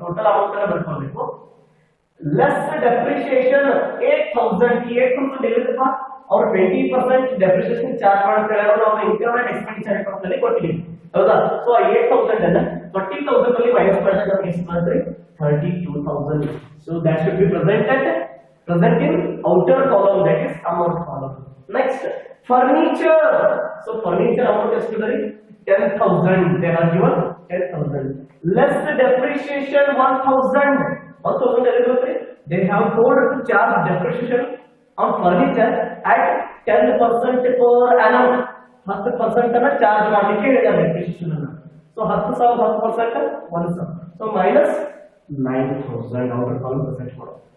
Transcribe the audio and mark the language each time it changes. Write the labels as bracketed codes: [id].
[en] total amount [kn] ಅನ್ನು ಬರ್ಕೊಳ್ಬೇಕು. [en] Less depreciation 8,000. [kn] 8,000 ಎಲ್ಲಿದಪ್ಪ, ಅವ್ರು 20% depreciation charge ಮಾಡ್ತಾರೆ. ನಾವು ಇನ್ಕಮ್ ಅಂಡ್ ಎಕ್ಸ್ಪೆಂಡಿಚರ್ ಅಕೌಂಟ್ ಅಲ್ಲಿ ಕೊಟ್ಟಿದ್ದೀವಿ ಹೌದಾ. ಸೊ 8,000 ಅನ್ನ 20,000 ಅಲ್ಲಿ ಮೈನಸ್ ಮಾಡಿದಾಗ ನಮಗೆ ಎಷ್ಟು ಬರುತ್ತೆ, 32,000. So that should be [en] present in outer column, that is amount column. Next furniture. So furniture amount is 10,000. They are given 10,000. Less depreciation 1,000. 1,000 they have told to charge depreciation on furniture at 10% per annum. [kn] 10% ಅನ್ನ charge ಮಾಡಲಿಕ್ಕೆ ಹೇಳಿದ್ದಾರೆ depreciation ಅನ್ನ. [en] So 10,000 10% 1,000. So minus 9,000 outer column present [kn] ಮಾಡೋದು.